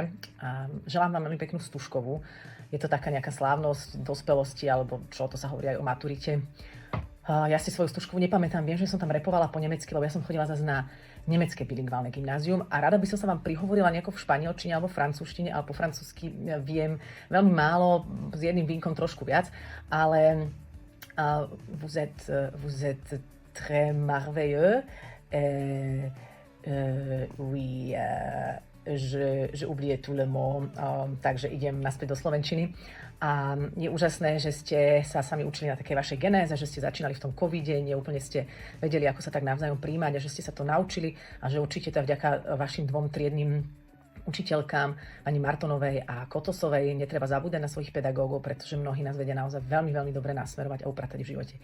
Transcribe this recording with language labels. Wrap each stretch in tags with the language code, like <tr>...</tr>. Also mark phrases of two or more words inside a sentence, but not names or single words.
<sk>Želám vám veľmi peknú Stužkovú. Je to taká nejaká slávnosť dospelosti, alebo čo to sa hovorí aj o maturite. Ja si svoju Stužkovú nepamätám, viem, že som tam repovala po nemecky, lebo ja som chodila zase na nemecké bilingválne gymnázium a rada by som sa vám prihovorila nejako v španielčine alebo francúzštine, ale po francúzsky viem veľmi málo, s jedným výnkom trošku viac, ale</sk> <fr>vous êtes très merveilleux. Oui, že oublié tout le mot,</fr> <sk>takže idem naspäť do slovenčiny. A je úžasné, že ste sa sami učili na takej vašej genéze, že ste začínali v tom covide, neúplne ste vedeli, ako sa tak navzájom príjmať a že ste sa to naučili a že určite to vďaka vašim 2 triednym učiteľkám, pani Martonovej a Kotosovej, netreba zabúdať na svojich pedagógov, pretože mnohí nás vedia naozaj veľmi, veľmi dobre nasmerovať a upratať v živote.</sk>